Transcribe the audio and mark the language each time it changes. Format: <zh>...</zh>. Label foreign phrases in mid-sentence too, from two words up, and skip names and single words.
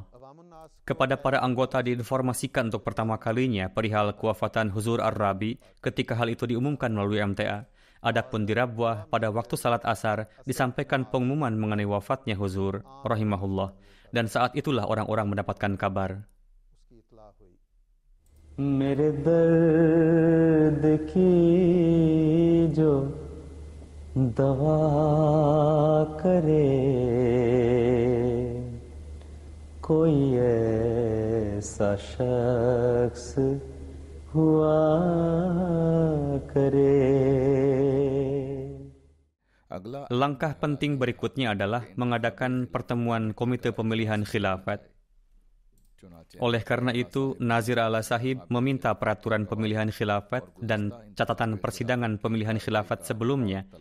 <id>Kepada para anggota diinformasikan untuk pertama kalinya perihal kewafatan Huzur Ar-Rabi ketika hal itu diumumkan melalui MTA. Adapun di Rabwah pada waktu salat asar disampaikan pengumuman mengenai wafatnya Huzur rahimahullah, dan saat itulah orang-orang mendapatkan kabar.</id> <hi>मेरे दर्द की जो दवा करे कोई ऐसा शख्स हुआ करे.</hi> <id>Langkah penting berikutnya adalah mengadakan pertemuan Komite Pemilihan Khilafat. Oleh karena itu, Nazir A'la Sahib meminta peraturan pemilihan khilafat dan catatan persidangan pemilihan khilafat sebelumnya.</id>